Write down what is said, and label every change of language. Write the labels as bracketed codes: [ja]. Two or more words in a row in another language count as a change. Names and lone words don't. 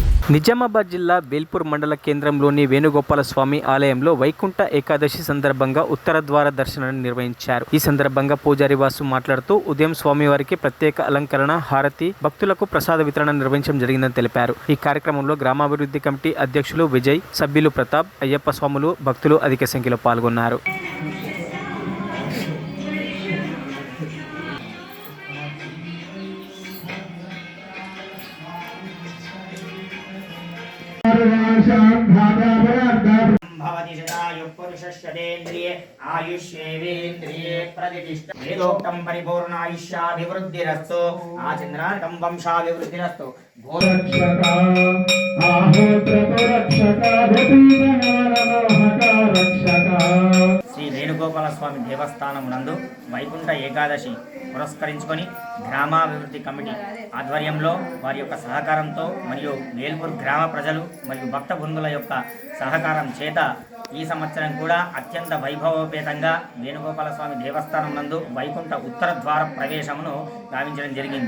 [te] నిజామాబాద్ జిల్లా వేల్పూర్ మండల కేంద్రంలోని వేణుగోపాల స్వామి ఆలయంలో వైకుంఠ ఏకాదశి సందర్భంగా ఉత్తర ద్వార దర్శనాన్ని నిర్వహించారు. ఈ సందర్భంగా పూజారి వాసు మాట్లాడుతూ ఉదయం స్వామివారికి ప్రత్యేక అలంకరణ, హారతి, భక్తులకు ప్రసాద వితరణ నిర్వహించడం జరిగిందని తెలిపారు. ఈ కార్యక్రమంలో గ్రామాభివృద్ధి కమిటీ అధ్యక్షులు విజయ్, సభ్యులు ప్రతాప్, అయ్యప్ప స్వాములు, భక్తులు అధిక సంఖ్యలో పాల్గొన్నారు. [sa] भवति शतायुः पुरुषस्यतेन्द्रिये आयुष्येवेन्द्रिये प्रतिष्ठा वेदोक्तं परिपूर्णायुष्याभिवृद्धिरस्तु आचन्द्रार्कं वंशाभिवृद्धिरस्तु रक्षका आहोत्ररक्षका रक्षका [te] శ్రీ వేణుగోపాల స్వామి దేవస్థానం నందు వైకుంఠ ఏకాదశి పురస్కరించుకొని గ్రామాభివృద్ధి కమిటీ ఆధ్వర్యంలో వారి యొక్క సహకారంతో మరియు వేల్పూర్ గ్రామ ప్రజలు మరియు భక్త బృందుల యొక్క సహకారం చేత ఈ సంవత్సరం కూడా అత్యంత వైభవోపేతంగా వేణుగోపాల స్వామి దేవస్థానం నందు వైకుంఠ ఉత్తర ద్వార ప్రవేశమును గావించడం జరిగింది.